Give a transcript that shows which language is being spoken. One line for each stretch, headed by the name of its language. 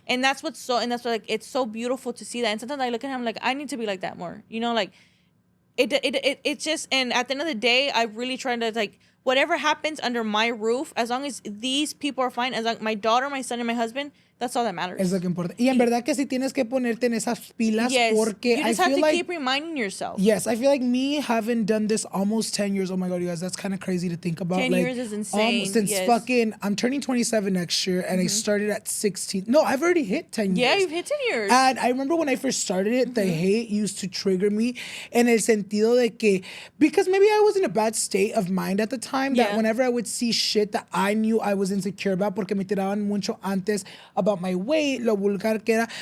English: And that's what's like it's so beautiful to see that. And sometimes I look at him like I need to be like that more. Like it's just, and at the end of the day, I really try to like whatever happens under my roof, as long as these people are fine, as long my daughter, my son, and my husband, that's all that matters.
Spanish: Es lo que importa. Y en verdad que sí tienes que ponerte en esas pilas, porque
English: you just have to keep reminding yourself. Yes, I feel like me having done this almost 10 years. Oh my God, you guys, that's kind of crazy to think about. 10 years is insane. Since I'm turning 27 next year, and I started at 16. No, I've already hit 10 years. Yeah, you've hit 10 years. And I remember when I first started it, the hate used to trigger me
Spanish: en el sentido de que,
English: because maybe I was in a bad state of mind at the time, that whenever I would see shit that I knew I was insecure about,
Spanish: porque me tiraban mucho antes
English: about my weight,
Spanish: lo vulgar que era.